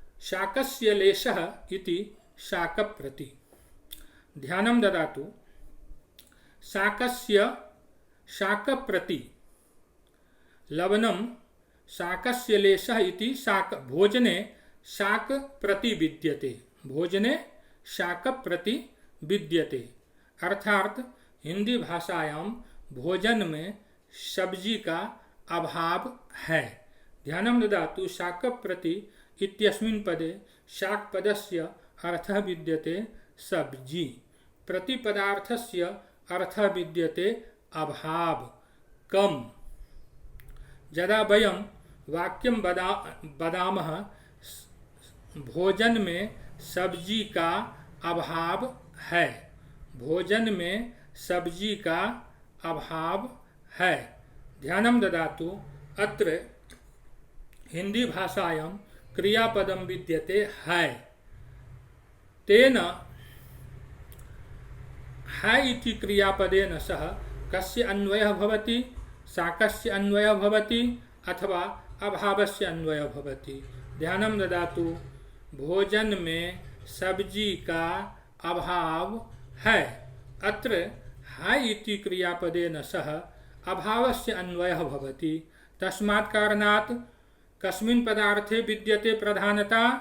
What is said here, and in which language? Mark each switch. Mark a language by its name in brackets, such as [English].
[Sanskrit] शाकस्य लेशः इति शाकप्रति। ध्यानं ददातु। शाकस्य शाकप्रति लवणं शाकस्य लेशः इति शाक भोजने शाकप्रति विद्यते। भोजने शाकप्रति विद्यते अर्थात हिंदी भाषायां [Hindi] भोजन में सब्जी का अभाव है। [Sanskrit] ध्यानं ददातु। शाकप्रति इत्यस्मिन् पदे शाक पदस्य अर्थः विद्यते सब्जी, प्रतिपदार्थस्य अर्थः विद्यते अभाव, कम। यदा वयं वाक्यं वदामः [Hindi] भोजन में सब्जी का अभाव है, भोजन में सब्जी का अभाव है। [Sanskrit] ध्यानं ददातु। अत्र हिंदी भाषायां क्रियापदं विद्यते है। तेन है इति क्रियापदेन सह कस्य अन्वयः भवति? शाकस्य अन्वयः भवति अथवा अभावस्य अन्वयः भवति? ध्यानं ददातु। [Hindi] भोजन में सब्जी का अभाव है। [Sanskrit] अत्र है इति क्रियापदेन सह अभावस्य अन्वयः भवति। तस्मात् कारणात् कस्मिन् पदार्थे विद्यते प्रधानता?